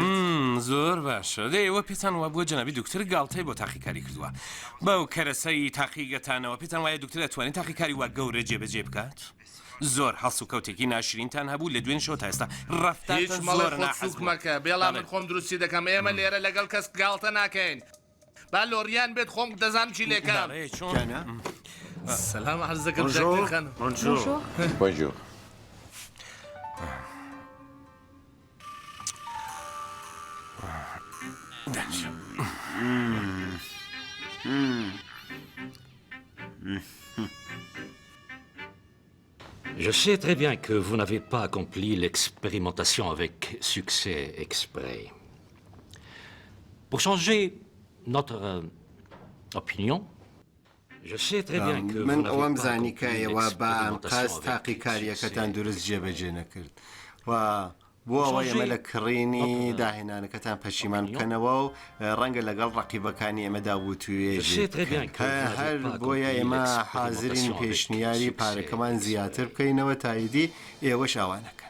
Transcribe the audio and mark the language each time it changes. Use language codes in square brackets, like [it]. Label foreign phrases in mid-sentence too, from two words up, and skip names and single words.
[ckb] زۆر باشە دەیەوە پێتان وا بووە جەنابی دکتۆر گاڵتەی بۆ تاقیکاری کردووە بەو کەرەسەی تاقیگەتانەوە پێتان وایە دکتۆر دەتوانێت تاقیکاری وا گەورە جێبەجێ بکات زۆر هەڵس و کەوتێکی ناشرینتان هەبوو لە دوێن شەوە تا ئێستا هیچ ڕەفتارتان مەڵە زۆر خۆت ناحەز سووک مەکە بێڵا من خۆم دروستی دەکەم ئێمە لێرە لەگەڵ کەس گاڵتە ناکەین با لۆریان بێت خۆم دەزانم چی لێکام سەلام عەرزەکەم ژاکرین خانم [fr] Bonjour. Je sais très bien que vous n'avez pas accompli l'expérimentation avec succès exprès. Pour changer notre opinion, je sais très bien que vous [ckb] من [fr] n'avez [ckb] ئەوەم [fr] pas [ckb] زانی کە [fr] accompli [ckb] ئێوە بە ئەم قەس [fr] l'expérimentation [ckb] تاقی [fr] avec [ckb] کاریەکەتان [fr] succès [ckb] دروست جێبەجێ نەکرد و بۆ ئەوە ئێمە لە کڕینی داهێنانەکەتان پەشیمان بکەنەوە و ڕەنگە لەگەڵ ڕقیبەکانی ئێمەدا وتوێژێت هەر بۆیە ئێمە حازرین پێشنیاری پارەکەمان زیاتر بکەینەوە تاییدی ئێوە شاوانەکەن